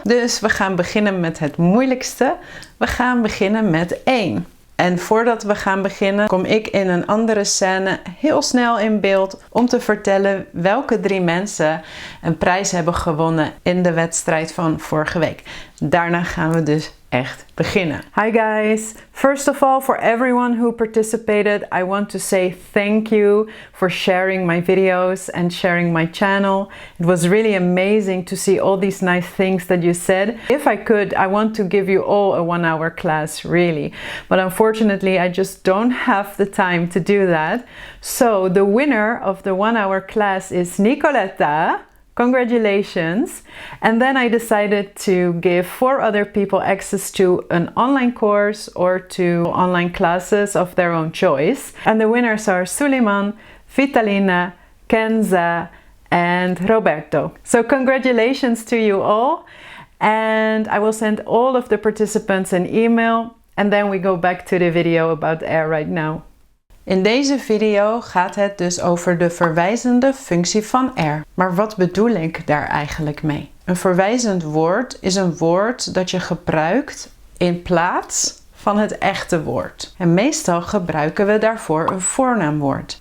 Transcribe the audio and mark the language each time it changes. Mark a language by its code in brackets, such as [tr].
[nl] Dus we gaan beginnen met het moeilijkste. We gaan beginnen met 1. En voordat we gaan beginnen, kom ik in een andere scène heel snel in beeld om te vertellen welke 3 mensen een prijs hebben gewonnen in de wedstrijd van vorige week. Daarna gaan we dus echt beginnen. [en] Hi guys! First of all, for everyone who participated, I want to say thank you for sharing my videos and sharing my channel. It was really amazing to see all these nice things that you said. If I could, I want to give you all a 1-hour class, really. But unfortunately, I just don't have the time to do that. So the winner of the 1-hour class is Nicoletta. Congratulations. And then I decided to give 4 other people access to an online course or to online classes of their own choice. And the winners are Suleiman, Vitalina, Kenza, and Roberto. So congratulations to you all. And I will send all of the participants an email. And then we go back to the video about air right now. [nl] In deze video gaat het dus over de verwijzende functie van er. Maar wat bedoel ik daar eigenlijk mee? Een verwijzend woord is een woord dat je gebruikt in plaats van het echte woord. En meestal gebruiken we daarvoor een voornaamwoord.